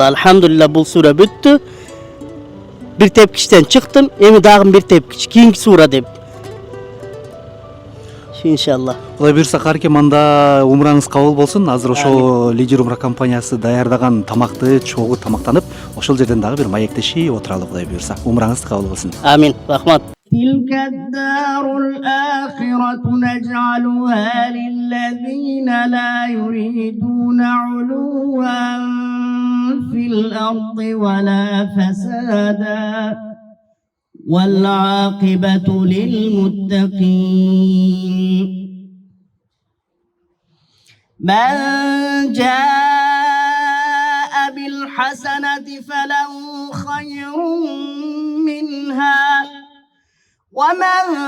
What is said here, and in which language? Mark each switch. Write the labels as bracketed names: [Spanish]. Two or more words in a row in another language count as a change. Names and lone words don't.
[Kyrgyz] Алхамдулилла, бул сүрө бүттү. Бир тепкичтен чыктым, эми дагы бир тепкич, кийинки сура деп. Иншалла. Кудай буйрса Карике, мында умраңыз кабыл болсун. Азыр ошо Лидер умра компаниясы даярдаган тамакты чогуу тамактанып, ошол жерден дагы бир маектешип отуралы Кудай буйрса. Умраңыз кабыл болсун. Амин. Рахмат. [Arabic] تلك الدار الآخرة نجعلها للذين لا يريدون علوا في الأرض ولا فسادا والعاقبة للمتقين من جاء بالحسنة فله خير منها ومن